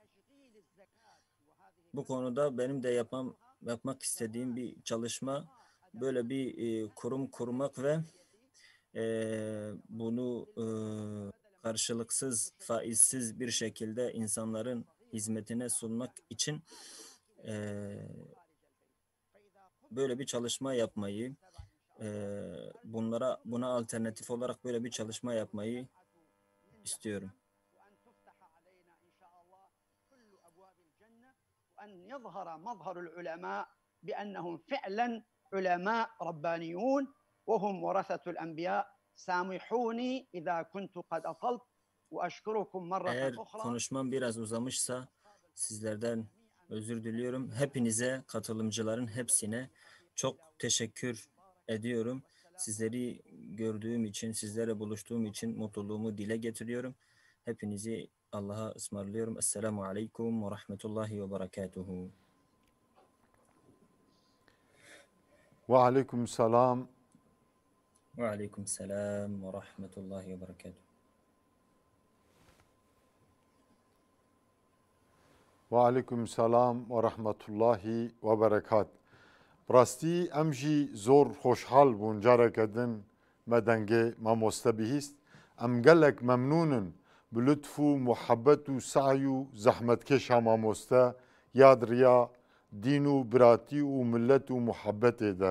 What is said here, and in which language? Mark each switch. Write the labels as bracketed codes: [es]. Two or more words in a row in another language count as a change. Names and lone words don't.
[tr] Bu konuda benim de yapmak istediğim bir çalışma, böyle bir kurum kurmak ve bunu karşılıksız, faizsiz bir şekilde insanların hizmetine sunmak için böyle bir çalışma yapmayı, buna alternatif olarak böyle bir çalışma yapmayı istiyorum. [ar] أن يظهر مظهر العلماء بأنهم فعلا علماء ربانيون وهم ورثة الأنبياء سامحوني إذا كنت قد أطلت وأشكركم مرة [tr] Eğer [ar] أخرى. [tr] konuşmam biraz uzamışsa sizlerden özür diliyorum. Hepinize, katılımcıların hepsine çok teşekkür ediyorum. Sizleri gördüğüm için, sizlerle buluştuğum için mutluluğumu dile getiriyorum. Hepinizi Allah'a ısmarlıyorum. [ar] السلام عليكم ورحمة الله وبركاته. وعليكم السلام. وعليكم السلام ورحمة الله وبركاته. وعليكم السلام ورحمة الله وبركات. [ku] Rastî em jî zor hoşhal bûn careke din me dengê mamoste bihîst. Em gelek memnûnin bi lütf û muhebbet û saî û zehmetkeşa mamoste ya diriya dîn û biratî û millet û muhebbetê de.